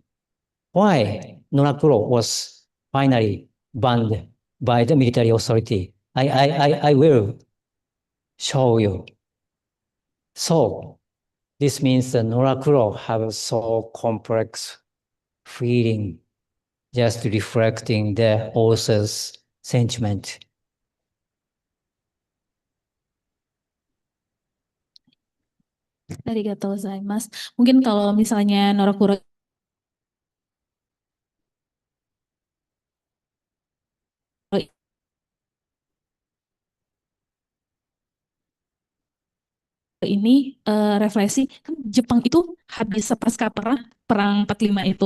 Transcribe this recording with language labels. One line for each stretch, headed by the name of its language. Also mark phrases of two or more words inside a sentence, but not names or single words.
English: Why Norakuro was finally banned by the military authority? I will show you. So this means that Norakuro have so complex feeling, just reflecting the author's sentiment.
Japanese: ありがとうございます。
Indonesian: Mungkin kalau misalnya Norakuro ini refleksi, kan Jepang itu habis pasca perang 45 itu.